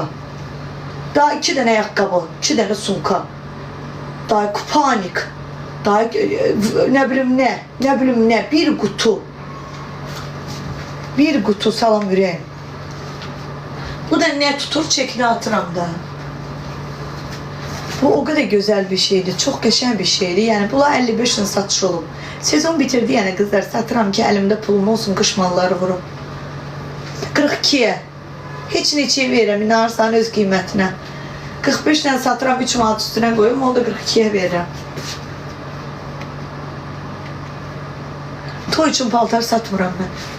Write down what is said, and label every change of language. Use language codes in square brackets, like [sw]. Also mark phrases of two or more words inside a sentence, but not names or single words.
[az] Daha 2 dənə ayaqqabı, 2 dənə sumka. Daha kupanik. Daha nə bilim nə, bir qutu. Bir qutu salam ürəyim. Bu da nə tutur, çəkini atıram da. [tr] Bu o kadar güzel bir şeydi. [az] Çok qəşəng bir şeydi. Yani bunlar 55 lira satış olub. Sezon bitirdi yani kızlar. Satıram ki elimde pulum olsun, qış malları vurum. 42'ye. Heç neçəyə verirəm. İnanırsan öz qiymətinə. 45 lira satıram, 3 manat üstünə qoyum. O da 42'ye verirəm. Toy üçün paltar satmıram mən.